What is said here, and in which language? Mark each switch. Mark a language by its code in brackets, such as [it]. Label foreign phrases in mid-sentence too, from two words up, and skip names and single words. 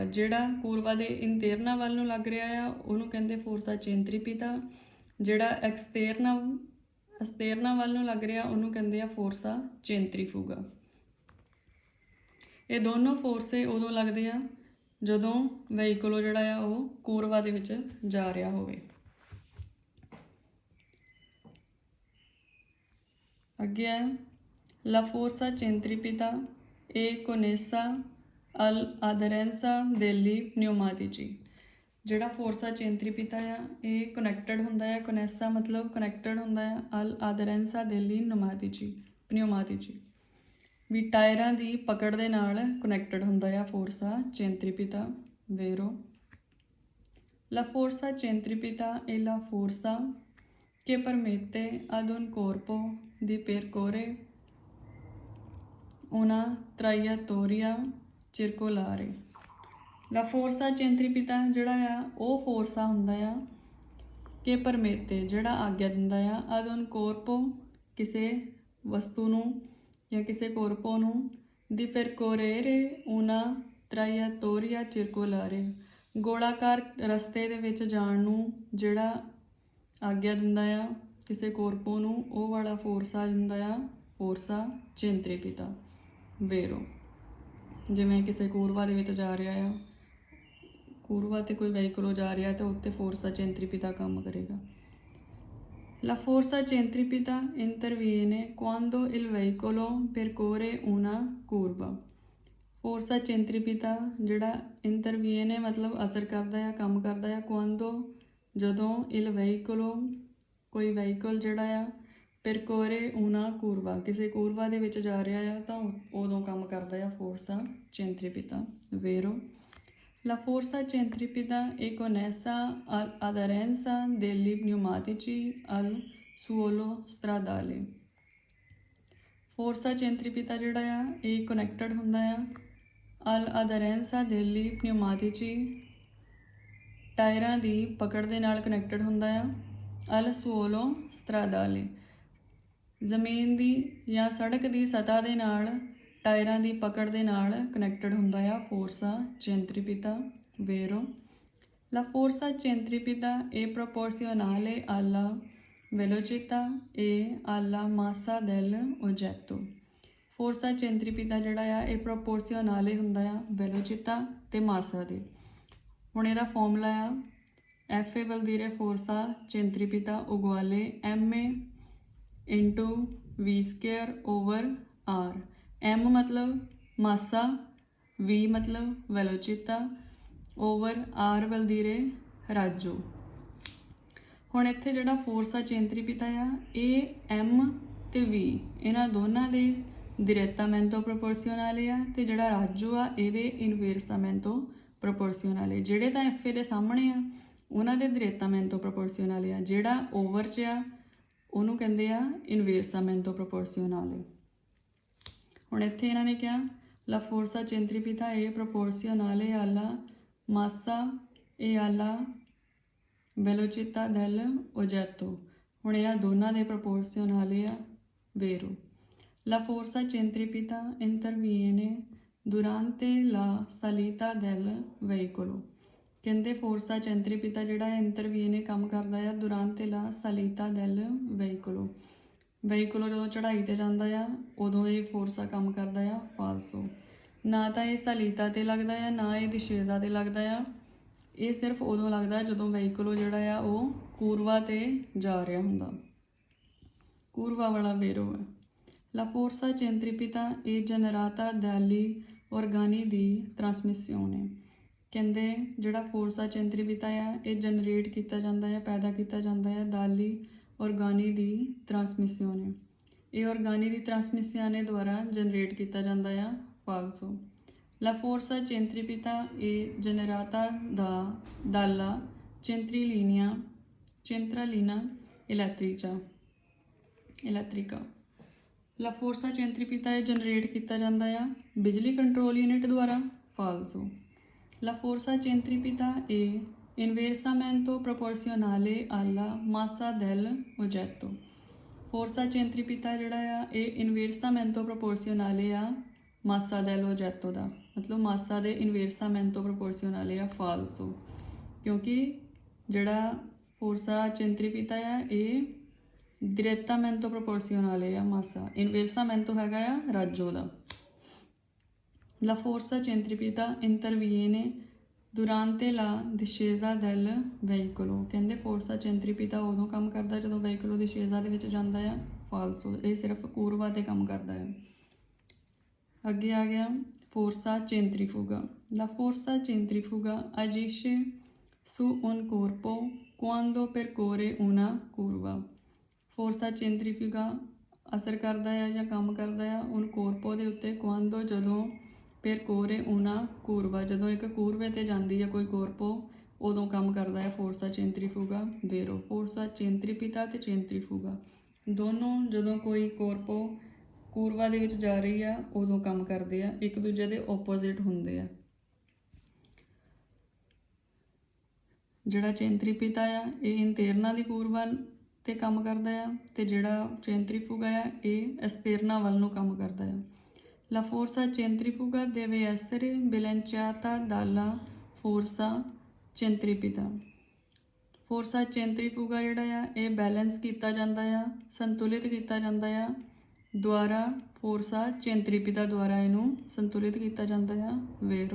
[pa] ਜਿਹੜਾ ਕੂਰਵਾ ਦੇ ਇੰਤੇਰਨਾ ਵੱਲ ਨੂੰ ਲੱਗ ਰਿਹਾ ਆ ਉਹਨੂੰ ਕਹਿੰਦੇ [it] forza centripeta, [pa] ਜਿਹੜਾ ਅਸਤੇਰਨਾ ਵੱਲ ਨੂੰ ਲੱਗ ਰਿਹਾ ਉਹਨੂੰ ਕਹਿੰਦੇ ਆ [it] forza centrifuga. [pa] ਇਹ ਦੋਨੋਂ ਫੋਰਸੇ ਉਦੋਂ ਲੱਗਦੇ ਆ ਜਦੋਂ ਵਹੀਕਲ ਜਿਹੜਾ ਆ ਉਹ ਕੂਰਵਾ ਦੇ ਵਿੱਚ ਜਾ ਰਿਹਾ ਹੋਵੇ। ਅੱਗੇ ਹੈ [it] La forza centripeta e connessa all'aderenza degli pneumatici। [pa] ਜਿਹੜਾ [it] forza centripeta [pa] ਆ ਇਹ ਕਨੈਕਟਡ ਹੁੰਦਾ ਹੈ, ਕੋਨੈਸਾ ਮਤਲਬ ਕਨੈਕਟਡ ਹੁੰਦਾ ਹੈ [it] all'aderenza degli pneumatici, [pa] ਵੀ ਟਾਇਰਾਂ ਦੀ ਪਕੜ ਦੇ ਨਾਲ ਕਨੈਕਟਡ ਹੁੰਦਾ ਆ [it] forza centripeta. ਵੇਰੋ La forza centripeta è la forza che permette ad un corpo di percorrere una traiettoria circolare। la forza centripeta [pa] ਜਿਹੜਾ ਆ ਉਹ ਫੋਰਸਾ ਹੁੰਦਾ ਆ [it] che permette, [pa] ਜਿਹੜਾ ਆਗਿਆ ਦਿੰਦਾ ਆ [it] ad un corpo, [pa] ਕਿਸੇ ਵਸਤੂ ਨੂੰ ਜਾਂ ਕਿਸੇ ਕੋਰਪੋ ਨੂੰ, [it] di percorrere una traiettoria circolare, [pa] ਗੋਲਾਕਾਰ ਰਸਤੇ ਦੇ ਵਿੱਚ ਜਾਣ ਨੂੰ ਜਿਹੜਾ ਆਗਿਆ ਦਿੰਦਾ ਆ ਕਿਸੇ ਕੋਰਪੋ ਨੂੰ, ਉਹ ਵਾਲਾ ਫੋਰਸਾ ਹੁੰਦਾ ਆ [it] forza centripeta. [pa] ਵੇਰੋ ਜਿਵੇਂ ਕਿਸੇ ਕੂਰਵਾ ਦੇ ਵਿੱਚ ਜਾ ਰਿਹਾ ਆ, ਕੂਰਵਾ 'ਤੇ ਕੋਈ ਵਹੀਕਲ ਜਾ ਰਿਹਾ ਤਾਂ ਉੱਤੇ [it] forza centripeta [pa] ਕੰਮ ਕਰੇਗਾ। [it] La forza centripeta interviene quando il veicolo percorre una curva। forza centripeta [pa] ਜਿਹੜਾ ਇੰਟਰਵੀਨੇ ਮਤਲਬ ਅਸਰ ਕਰਦਾ ਆ, ਕੰਮ ਕਰਦਾ ਆ, quando ਜਦੋਂ [it] il veicolo [pa] ਕੋਈ ਵਹੀਕਲ ਜਿਹੜਾ ਆ [it] percorre una curva [pa] ਕਿਸੇ ਕੂਰਵਾ ਦੇ ਵਿੱਚ ਜਾ ਰਿਹਾ ਆ ਤਾਂ ਉਦੋਂ ਕੰਮ ਕਰਦਾ ਆ [it] forza centripeta. ਵੇਰੋ La forza centripeta è connessa all'aderenza degli pneumatici al suolo stradale। forza centripeta [pa] ਜਿਹੜਾ ਆ ਇਹ ਕਨੈਕਟਡ ਹੁੰਦਾ ਆ [it] all'aderenza degli pneumatici, [pa] ਟਾਇਰਾਂ ਦੀ ਪਕੜ ਦੇ ਨਾਲ ਕਨੈਕਟਡ ਹੁੰਦਾ ਆ [it] al suolo stradale, [pa] ਜ਼ਮੀਨ ਦੀ ਜਾਂ ਸੜਕ ਦੀ ਸਤ੍ਹਾ ਦੇ ਨਾਲ ਟਾਇਰਾਂ ਦੀ ਪਕੜ ਦੇ ਨਾਲ ਕਨੈਕਟਡ ਹੁੰਦਾ ਆ [it] forza centripeta. ਵੇਰੋ La forza centripeta è proporzionale alla velocità e alla massa dell'oggetto। forza centripeta [pa] ਜਿਹੜਾ ਆ ਇਹ ਪ੍ਰੋਪੋਰਸ਼ਨਲੇ ਹੁੰਦਾ ਆ ਵੈਲੋਚਿਤਾ ਅਤੇ ਮਾਸਾ ਦੇ। ਹੁਣ ਇਹਦਾ ਫਾਰਮੂਲਾ ਆ F ਬਲ [it] dire forza centripeta uguale ma [en] into v square over r। [pa] m ਮਤਲਬ ਮਾਸਾ, v ਮਤਲਬ ਵੈਲੋਚਿਤਾ, ਓਵਰ r ਬਲ dire ਰਾਜੋ। ਹੁਣ ਇੱਥੇ ਜਿਹੜਾ [it] forza centripeta [pa] ਆ ਇਹ m ਅਤੇ v ਇਹਨਾਂ ਦੋਨਾਂ ਦੇ [it] direttamente proporzionale [pa] ਆ, ਅਤੇ ਜਿਹੜਾ ਰਾਜੋ ਆ ਇਹਦੇ [it] inversamente proporzionale. [pa] ਜਿਹੜੇ ਤਾਂ ਐਫ ਦੇ ਸਾਹਮਣੇ ਆ ਉਹਨਾਂ ਦੇ [it] direttamente proporzionale [pa] ਆ, ਜਿਹੜਾ ਓਵਰ 'ਚ ਆ ਉਹਨੂੰ ਕਹਿੰਦੇ ਆ [it] inversamente proporzionale. [pa] ਹੁਣ ਇੱਥੇ ਇਹਨਾਂ ਨੇ ਕਿਹਾ [it] la forza centripeta [pa] ਇਹ ਪ੍ਰੋਪੋਰਸ਼ਨਲੇ [it] alla massa e alla velocità del oggetto। [pa] ਹੁਣ ਇਹਨਾਂ ਦੋਨਾਂ ਦੇ ਪ੍ਰੋਪੋਰਸ਼ਨਲੇ ਆ। [it] ਵੇਰੋ La forza centripeta interviene durante la salita del veicolo। [pa] ਕਹਿੰਦੇ [it] forza centripeta [pa] ਜਿਹੜਾ ਹੈ ਇੰਟਰਵੀਨੇ ਕੰਮ ਕਰਦਾ ਆ [it] durante la salita del veicolo [pa] ਜਦੋਂ ਚੜ੍ਹਾਈ 'ਤੇ ਜਾਂਦਾ ਆ ਉਦੋਂ ਇਹ ਫੋਰਸਾ ਕੰਮ ਕਰਦਾ ਆ ਫਾਲਸੋ। ਨਾ ਤਾਂ ਇਹ ਸਲੀਤਾ 'ਤੇ ਲੱਗਦਾ ਆ ਨਾ ਇਹ ਦਿਸ਼ੇਜ਼ਾ 'ਤੇ ਲੱਗਦਾ ਆ। ਇਹ ਸਿਰਫ ਉਦੋਂ ਲੱਗਦਾ ਜਦੋਂ ਵਹੀਕਲੋ ਜਿਹੜਾ ਆ ਉਹ ਕੂਰਵਾ 'ਤੇ ਜਾ ਰਿਹਾ ਹੁੰਦਾ। ਕੂਰਵਾ ਵਾਲਾ ਵੇਰੋ ਹੈ। [it] La forza centripeta è generata dagli organi di trasmissione। [pa] ਕਹਿੰਦੇ ਜਿਹੜਾ [it] forza centripeta [pa] ਆ ਇਹ ਜਨਰੇਟ ਕੀਤਾ ਜਾਂਦਾ ਹੈ ਪੈਦਾ ਕੀਤਾ ਜਾਂਦਾ ਹੈ [it] dagli organi di trasmissione. [pa] ਇਹ [it] organi di trasmissione [pa] ਦੁਆਰਾ ਜਨਰੇਟ ਕੀਤਾ ਜਾਂਦਾ ਆ ਫਾਲਸੋ। [it] La forza centripeta è generata dalla centralina elettrica। La forza centripeta [pa] ਇਹ ਜਨਰੇਟ ਕੀਤਾ ਜਾਂਦਾ ਆ ਬਿਜਲੀ ਕੰਟਰੋਲ ਯੂਨਿਟ ਦੁਆਰਾ ਫਾਲਸੋ। [it] La forza centripeta è inversamente proporzionale alla massa dell'oggetto। forza centripeta [pa] ਜਿਹੜਾ ਆ ਇਹ [it] inversamente proporzionale [pa] ਆ ਮਾਸਾ dell'oggetto ਦਾ ਮਤਲਬ ਮਾਸਾ ਦੇ [it] inversamente proporzionale [pa] ਆ ਫਾਲਸੋ। ਕਿਉਂਕਿ ਜਿਹੜਾ [it] forza centripeta [pa] ਆ ਇਹ [it] direttamente proporzionale [pa] ਆ ਮਾਸਾ ਇਨਵੇਰਸਾਮੈਂਟੋ ਹੈਗਾ ਆ ਰਾਜੋ ਦਾ। [it] La forza centripeta interviene durante la discesa del veicolo। [pa] ਕਹਿੰਦੇ [it] forza centripeta [pa] ਉਦੋਂ ਕੰਮ ਕਰਦਾ ਜਦੋਂ ਵਹੀਕਲੋ ਦਿਸ਼ੇਜ਼ਾ ਦੇ ਵਿੱਚ ਜਾਂਦਾ ਆ ਫਾਲਸੋ। ਇਹ ਸਿਰਫ ਕੂਰਵਾ 'ਤੇ ਕੰਮ ਕਰਦਾ ਹੈ। ਅੱਗੇ ਆ ਗਿਆ [it] forza centrifuga. La forza centrifuga agisce su un corpo quando percorre una curva। forza centrifuga [pa] ਅਸਰ ਕਰਦਾ ਹੈ ਜਾਂ ਕੰਮ ਕਰਦਾ ਆ [it] un corpo [pa] ਦੇ ਉੱਤੇ ਕੁਆਂਦੋ ਜਦੋਂ [it] percorre una curva [pa] ਜਦੋਂ ਇੱਕ ਕੂਰਵੇ 'ਤੇ ਜਾਂਦੀ ਹੈ ਕੋਈ ਕੋਰਪੋ ਉਦੋਂ ਕੰਮ ਕਰਦਾ ਹੈ [it] forza centrifuga vero. forza centripeta [pa] ਅਤੇ ਚੈਂਟਰੀਫੂਗਾ ਦੋਨੋਂ ਜਦੋਂ ਕੋਈ ਕੋਰਪੋ ਕੂਰਵਾ ਦੇ ਵਿੱਚ ਜਾ ਰਹੀ ਆ ਉਦੋਂ ਕੰਮ ਕਰਦੇ ਆ ਇੱਕ ਦੂਜੇ ਦੇ ਓਪੋਜ਼ਿਟ ਹੁੰਦੇ ਆ। ਜਿਹੜਾ ਚੈਂਟਰੀਪੀਤਾ ਆ ਇਹ ਇੰਤੇਰਨਾ ਦੀ ਕੂਰਵਾ 'ਤੇ ਕੰਮ ਕਰਦਾ ਆ ਅਤੇ ਜਿਹੜਾ ਚੈਂਟਰੀਫੂਗਾ ਆ ਇਹ ਐਸਤੇਰਨਾ ਵੱਲ ਨੂੰ ਕੰਮ ਕਰਦਾ ਆ। [it] La forza centrifuga deve essere bilanciata dalla forza centripeta। forza centrifuga [pa] ਜਿਹੜਾ ਆ ਇਹ ਬੈਲੈਂਸ ਕੀਤਾ ਜਾਂਦਾ ਆ ਸੰਤੁਲਿਤ ਕੀਤਾ ਜਾਂਦਾ ਆ ਦੁਆਰਾ [it] forza centripeta [pa] ਦੁਆਰਾ ਇਹਨੂੰ ਸੰਤੁਲਿਤ ਕੀਤਾ ਜਾਂਦਾ ਆ ਵੇਰੋ।